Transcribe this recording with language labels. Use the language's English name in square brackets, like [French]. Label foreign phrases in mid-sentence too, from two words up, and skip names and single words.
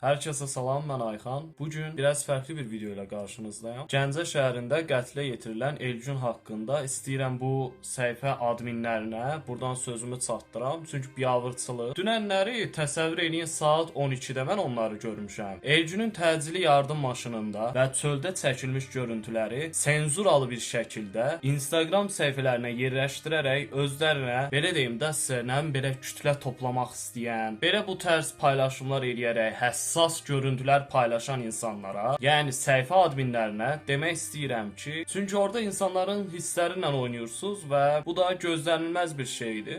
[Turkish] Herkese salam, ben Ayxan. Bugün biraz farklı bir video ile karşınızdayım. [Azerbaijani] Gəncə şəhərində qətlə yetirilən Elgün haqqında istəyirəm bu səhifə adminlərinə buradan sözümü çatdıram. Çünki biabırçılıq. Dünənləri təsəvvür edin saat 12-də mən onları görmüşəm. Elgünün təcili yardım maşınında və çöldə çəkilmiş görüntüləri senzuralı bir şəkildə Instagram səhifələrinə yerləşdirərək özlərinə belə deyim də sizə belə kütlə toplamaq istəyən, belə bu tərz paylaşımlar eləyərək həssas görüntülər paylaşan insanlara, yəni səhifə adminlərinə demək istəyirəm ki, çünki orada insanların hissləri ilə oynayırsınız və bu da gözlənilməz bir şeydir.